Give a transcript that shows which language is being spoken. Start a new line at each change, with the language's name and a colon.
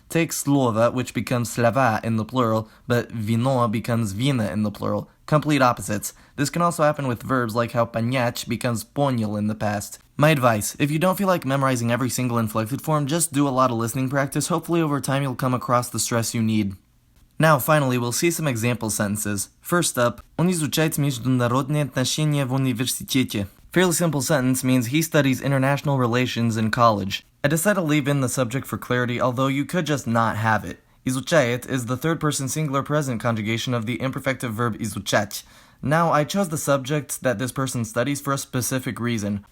English: Take slova, which becomes slava in the plural, but vino becomes vina in the plural. Complete opposites. This can also happen with verbs like how panyach becomes ponyal in the past. My advice, if you don't feel like memorizing every single inflected form, just do a lot of listening practice. Hopefully over time you'll come across the stress you need. Now, finally, we'll see some example sentences. First up,
Russian: он изучает международные отношения в университете.
English: Fairly simple sentence means he studies international relations in college. I decided to leave in the subject for clarity, although you could just not have it. Изучает is the third-person singular present conjugation of the imperfective verb изучать. Now, I chose the subject that this person studies for a specific reason.